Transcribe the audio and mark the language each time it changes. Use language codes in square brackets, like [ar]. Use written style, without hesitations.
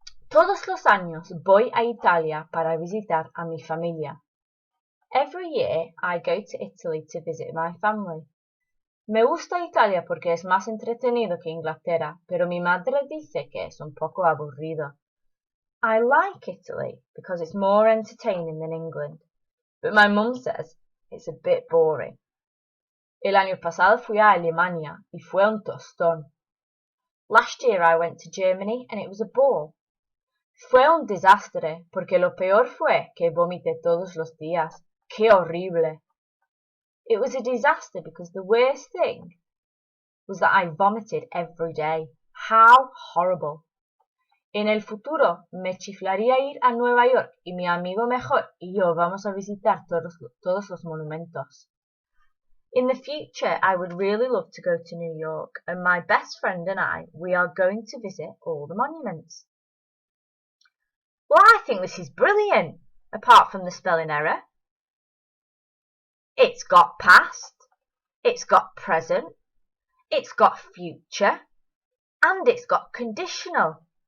[es] Todos los años voy a Italia para visitar a mi familia. [en] Every year I go to Italy to visit my family. [es] Me gusta Italia porque es más entretenido que Inglaterra, pero mi madre dice que es un poco aburrido. [en] I like Italy because it's more entertaining than England, but my mum says it's a bit boring. [es] El año pasado fui a Alemania y fue un tostón. [en] Last year I went to Germany and it was a bore. [es] Fue un desastre porque lo peor fue que vomité todos los días. ¡Qué horrible! [en] It was a disaster because the worst thing was that I vomited every day. How horrible. [es] En el futuro me chiflaría ir a Nueva York y mi amigo mejor y yo vamos a visitar todos los monumentos. [en] In the future, I would really love to go to New York and my best friend and I, we are going to visit all the monuments. Well, I think this is brilliant, apart from the spelling error. It's got past, it's got present, it's got future, and it's got conditional.